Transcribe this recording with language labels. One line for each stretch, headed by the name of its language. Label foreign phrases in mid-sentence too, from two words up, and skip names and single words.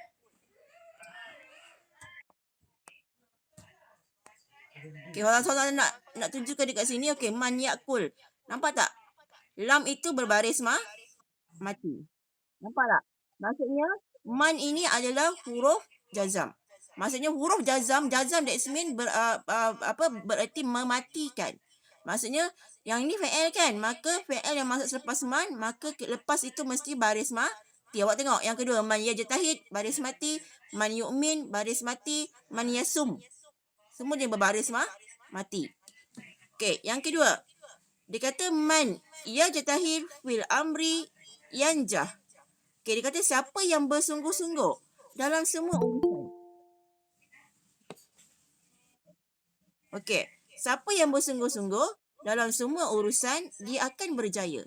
Malay: Okey, kalau soalan nak tunjukkan dekat sini, okey,
Arabic: من يأكل.
Malay: Nampak tak? Lam itu berbaris mati. Nampak tak? Maksudnya, man ini adalah huruf jazam. Maksudnya huruf jazam
English: that mean
Malay: bererti mematikan. Maksudnya, yang ini fi'il kan? Maka fi'il yang masuk selepas man, maka lepas itu mesti baris mati. Awak tengok yang kedua,
Arabic: من يجتهد,
Malay: baris mati.
Arabic: من يؤمن,
Malay: baris mati.
Arabic: من يصوم.
Malay: Semua dia berbaris mati. Okey, yang kedua. Dia kata
Arabic: من يجتهد في الأمر ينجح.
Malay: Okey, dia kata siapa yang bersungguh-sungguh dalam semua urusan. Okey, siapa yang bersungguh-sungguh dalam semua urusan, dia akan berjaya.